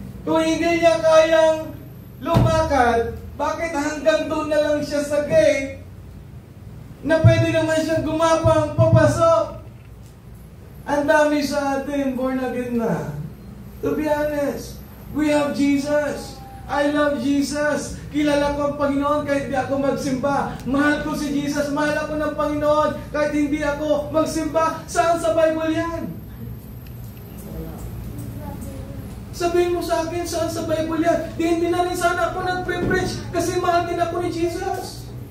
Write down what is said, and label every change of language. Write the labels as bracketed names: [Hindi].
[Filipino] Kung hindi niya kayang lumakad, bakit hanggang doon na lang siya sa gate na pwede naman siyang gumapang papasok? Ang dami sa atin, born again na. [English] To be honest, we have Jesus. I love Jesus. [Filipino] Kilala ko ang Panginoon kahit hindi ako magsimba. Mahal ko si Jesus. Mahal ako ng Panginoon kahit hindi ako magsimba. Saan sa Bible yan? Sabihin mo sa akin, saan sa Bible yan? Hindi na rin sana ako nagpe-preach kasi mahal din ako ni Jesus.